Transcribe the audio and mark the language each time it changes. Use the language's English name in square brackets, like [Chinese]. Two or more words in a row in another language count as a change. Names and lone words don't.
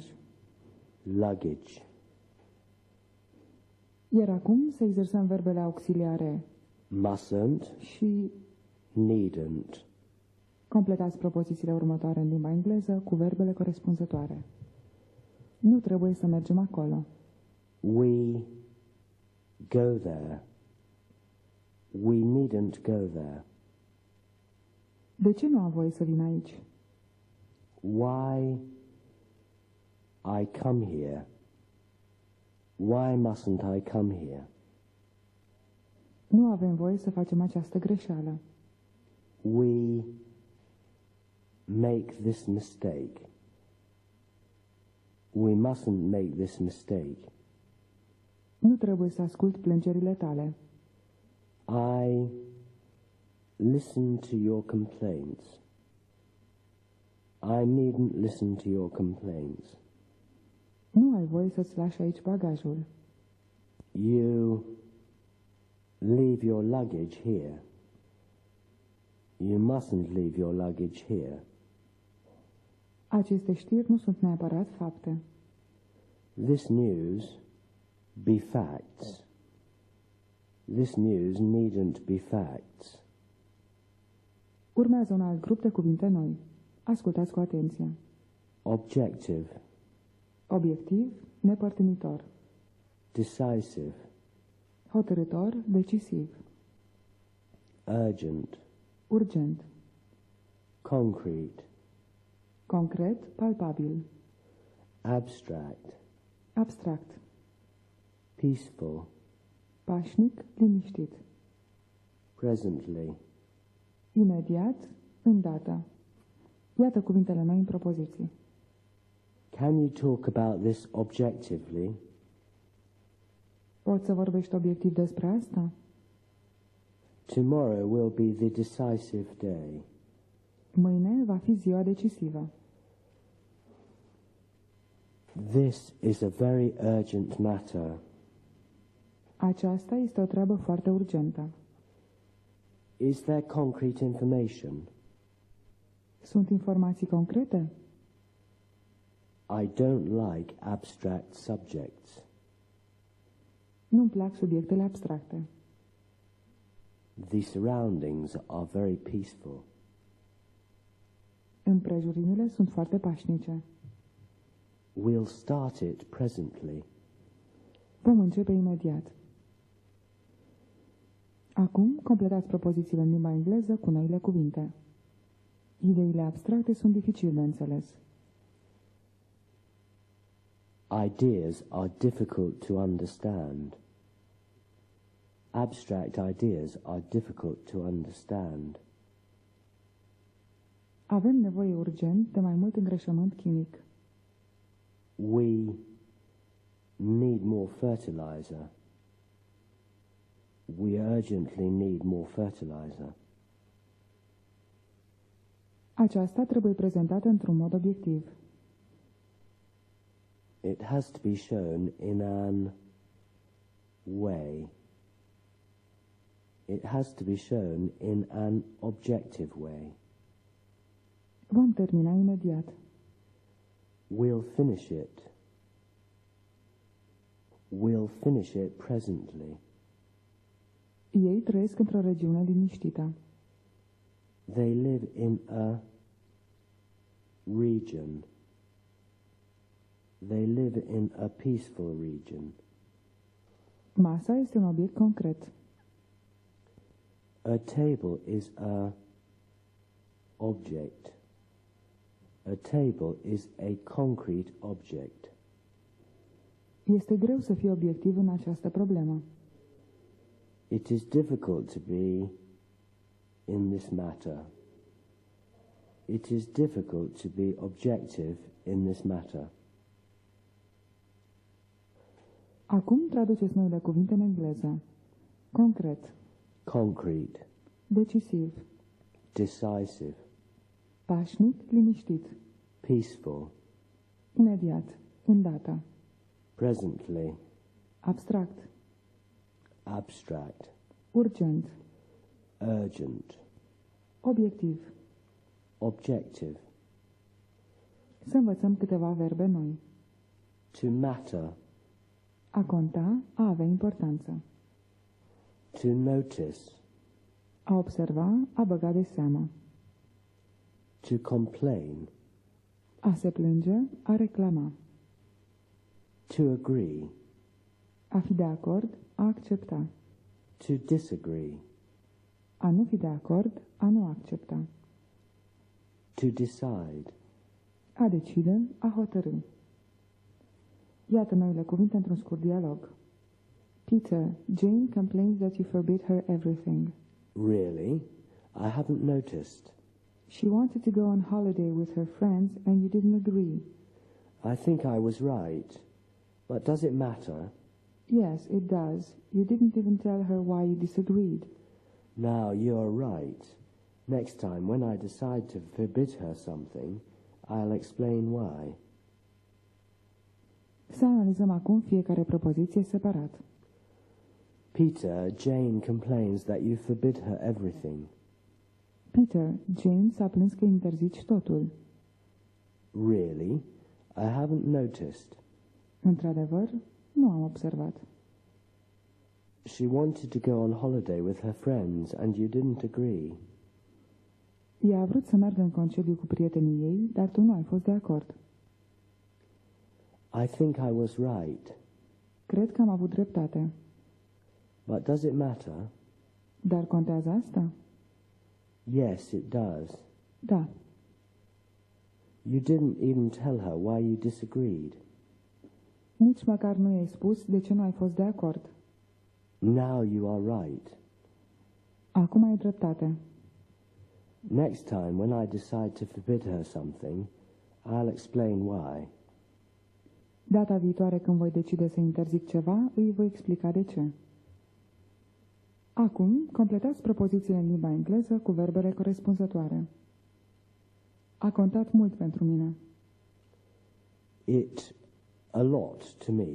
[English] luggage. [Romanian] Iar acum să exersăm verbele auxiliare [English] Mustn't, [Romanian] și [English] needn't. [Romanian] completați propozițiile următoare în limba engleză cu verbele corespunzătoare. Nu trebuie să mergem acolo. [English] We go there. We needn't go there. [Romanian] De ce nu am voie să vin aici? [English] Why I come here? Why mustn't I come here? [Romanian] Nu avem voie să facem această greșeală. [English] We make this mistake. We mustn't make this mistake. [Romanian] Nu trebuie să ascult plângerile tale. [English] I listen to your complaints. I needn't listen to your complaints. [Romanian] Nu ai voie să-ți lași aici bagajul. [English] You leave your luggage here. You mustn't leave your luggage here. [Romanian] Aceste știri nu sunt neapărat fapte. [English] This news be facts. This news needn't be facts. [Romanian] Urmează un alt grup de cuvinte noi. Ascultați cu atenție. [English] Objective, [Romanian] Obiectiv, nepărtinitor. [English] decisive, [Romanian] Hotărâtor, decisiv. [English] urgent, [Romanian] Urgent. [English] concrete, [Romanian] Concret, palpabil. [English] abstract, [Romanian] Abstract. [English] peaceful, [Romanian] Pașnic, liniștit. [English] presently, [Romanian] Imediat, îndată. Iată cuvintele noi în propoziții. [English] Can you talk about this objectively? [Romanian] Poți să vorbești obiectiv despre asta? [English] Tomorrow will be the decisive day. [Romanian] Mâine va fi ziua decisivă. [English] This is a very urgent matter. [Romanian] Aceasta este o treabă foarte urgentă. [English] Is there concrete information? [Romanian] Sunt informații concrete? [English] I don't like abstract subjects. [Romanian] Nu-mi plac subiectele abstracte. [English] The surroundings are very peaceful. [Romanian] Împrejurimile sunt foarte pașnice. [English] We'll start it presently. [Romanian] Vom începe imediat. Acum, completați propozițiile în limba engleză cu noile cuvinte. Ideile abstracte sunt dificil de înțeles. [English] Ideas are difficult to understand. Abstract ideas are difficult to understand. [Romanian] Avem nevoie urgent de mai mult îngrășământ chimic. [English] We need more fertilizer. We urgently need more fertilizer. [Romanian] Aceasta trebuie prezentată într-un mod obiectiv. [English] It has to be shown in an way. It has to be shown in an objective way. [Romanian] Vom termina imediat. [English] We'll finish it. We'll finish it presently. [Romanian] Ei trăiesc într-o regiune liniștită. [English] They live in a region They live in a peaceful region. [Romanian] Masa este un obiect concret. [English] A table is a object. A table is a concrete object. [Romanian] Este greu să fii obiectiv în această problemă. [English] It is difficult to be in this matter. It is difficult to be objective in this matter. [Romanian] Acum traduceți noile cuvinte în engleză. Concret, [English] Concrete, [Romanian] decisiv, [English] decisive, [Romanian] pașnic, liniștit, [English] peaceful, [Romanian] imediat, îndată, [English] presently, [Romanian] abstract, [English] abstract, [Romanian] urgent, [English] urgent, [Romanian] obiectiv. [English] objective, [Romanian] Să învățăm câteva verbe noi. [English] to matter, [Romanian] A conta, a avea importanță. [English] to notice, [Romanian] A observa, a băga de seamă. [English] to complain, [Romanian] A se plânge, a reclama. [English] to agree, [Romanian] A fi de acord, a accepta. [English] to disagree, [Romanian] A nu fi de acord, a nu accepta. [English] to decide. [Romanian] A decide, a hotărâ. Iată noile cuvinte într-un scurt dialog. [English] Peter, Jane complains that you forbid her everything. Really? I haven't noticed. She wanted to go on holiday with her friends and you didn't agree. I think I was right. But does it matter? Yes, it does. You didn't even tell her why you disagreed. Now you're right. Next time when I decide to forbid her something, I'll explain why. [Romanian] Să analizăm acum fiecare propoziție separat. [English] Peter, Jane complains that you forbid her everything. [Romanian] Peter, Jane s-a plâns că interzici totul. [English] Really? I haven't noticed. [Romanian] Într-adevăr, nu am observat. [English] She wanted to go on holiday with her friends and you didn't agree. [Romanian] Ea a vrut să meargă în concediu cu prietenii ei, dar tu nu ai fost de acord. [English] I think I was right. [Romanian] Cred că am avut dreptate. [English] But does it matter? [Romanian] Dar contează asta? [English] Yes, it does. [Romanian] Da. [English] You didn't even tell her why you disagreed. [Romanian] Nici măcar nu i-ai spus de ce nu ai fost de acord. [English] Now you are right. [Romanian] Acum ai dreptate. [English] Next time when I decide to forbid her something, I'll explain why. [Romanian] Data viitoare când voi decide să interzic ceva, îi voi explica de ce. Acum, completați propozițiile în limba engleză cu verbele corespunzătoare. A contat mult pentru mine. [English] It a lot to me.